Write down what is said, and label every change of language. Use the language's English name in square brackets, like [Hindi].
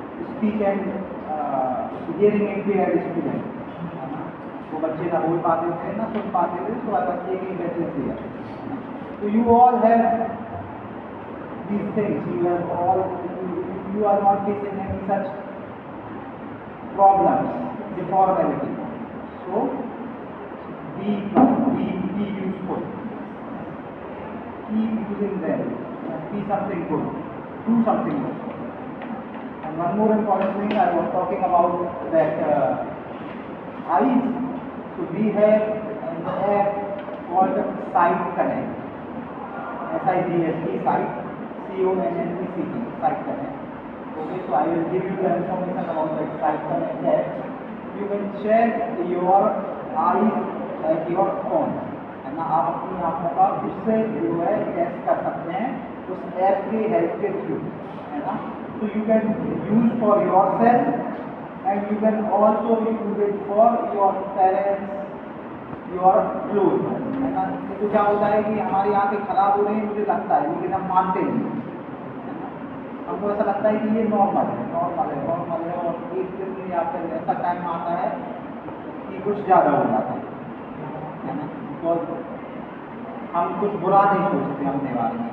[English] speech and hearing impaired student, [Hindi] वो बच्चे ना बोल पाते थे ना सुन पाते थे, तो [English] I was taking that दिया. So you all have these things, you are not facing any such problems, deformality. So be useful, keep using them, be something good, do something good. And one more important thing, I was talking about that eyes. So we have an app called Sight Connect, SIGHT, Sight, CONNECT, Sight Connect. Okay, so I will give you the information about that Sight Connect app. You can check your eyes at your phone, [Hindi] है ना. आप अपनी आँखों का उससे जो है test कर सकते हैं उस ऐप के हेल्प के थ्रू, है ना. [English] So you can use for yourself and you can also use it for your parents, your close ones, [Hindi] है ना. तो क्या होता है कि हमारी आँखें खराब हो रही हैं, मुझे लगता है, लेकिन हम मानते नहीं, है ना. हमको ऐसा लगता है कि ये नॉर्मल है और एक दिन या फिर ऐसा टाइम आता है कि कुछ ज़्यादा हो जाता है ना. और हम कुछ बुरा नहीं सोचते अपने बारे में.